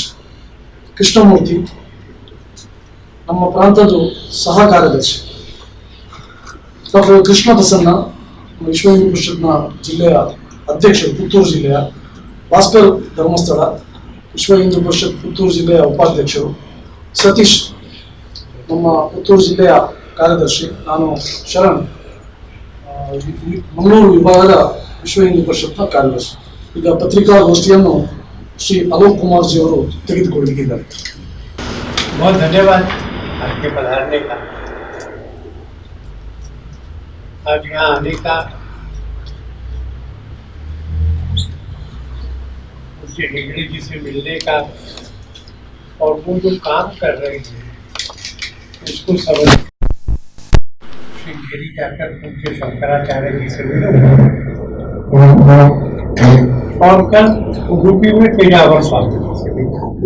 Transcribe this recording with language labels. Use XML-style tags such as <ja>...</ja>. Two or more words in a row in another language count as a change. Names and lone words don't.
<kn>ಕೃಷ್ಣಮೂರ್ತಿ ನಮ್ಮ ಪ್ರಾಂತದ ಸಹ ಕಾರ್ಯದರ್ಶಿ, ಡಾಕ್ಟರ್ ಕೃಷ್ಣ ಪ್ರಸನ್ನ ವಿಶ್ವ ಹಿಂದೂ ಪರಿಷತ್ನ ಜಿಲ್ಲೆಯ ಅಧ್ಯಕ್ಷರು, ಪುತ್ತೂರು ಜಿಲ್ಲೆಯ ಭಾಸ್ಕರ್ ಧರ್ಮಸ್ಥಳ ವಿಶ್ವ ಹಿಂದೂ ಪರಿಷತ್ ಪುತ್ತೂರು ಜಿಲ್ಲೆಯ ಉಪಾಧ್ಯಕ್ಷರು, ಸತೀಶ್ ನಮ್ಮ ಪುತ್ತೂರು ಜಿಲ್ಲೆಯ ಕಾರ್ಯದರ್ಶಿ, ನಾನು ಶರಣ್ ಮಂಗಳೂರು ವಿಭಾಗದ ವಿಶ್ವ ಹಿಂದೂ ಪರಿಷತ್ನ ಕಾರ್ಯದರ್ಶಿ. ಈಗ ಪತ್ರಿಕಾಗೋಷ್ಠಿಯನ್ನು ಶ್ರೀ ಅಲೋಕ್ ಕುಮಾರ್ ಜಿ ಅವರು ತೆಗೆದುಕೊಳ್ಳಲಿದ್ದಾರೆ.</kn> <hi>बहुत धन्यवाद आपके पधारने का, आज यहाँ आने का, उनसे हेगड़े जी से मिलने का और वो जो काम कर रहे हैं उसको समझ श्रृंगेरी जाकर उनके शंकराचार्य जी से मिलो और कल उडुपी में पेजावर स्वामी जी से मिला।</hi>